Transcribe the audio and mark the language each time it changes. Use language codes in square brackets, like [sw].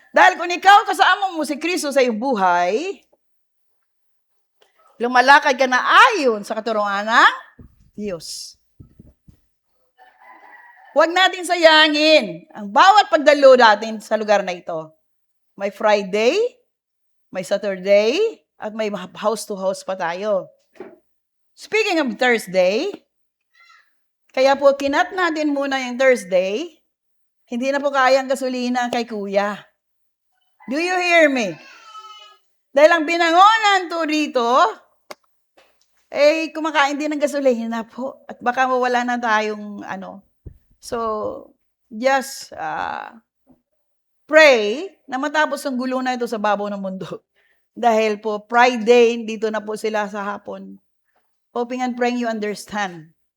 [tl] Dahil kung ikaw kasama mo si Kristo sa iyong buhay, lumalakad ka na ayon sa katuruan ng Diyos. Huwag natin sayangin ang bawat pagdalo natin sa lugar na ito. May Friday, may Saturday, at may house-to-house pa tayo. [en] Speaking of Thursday, [tl] kaya po kinat natin muna yung Thursday, hindi na po kayang gasolina kay kuya. [en] Do you hear me? [tl] Dahil ang binangonan to rito, kumakain din ng gasolina po. At baka mawala na tayong [en] So, just pray [tl] na matapos ang gulo na ito sa babaw ng mundo. Dahil po, Friday, dito na po sila sa hapon. [en] Hoping and praying you understand.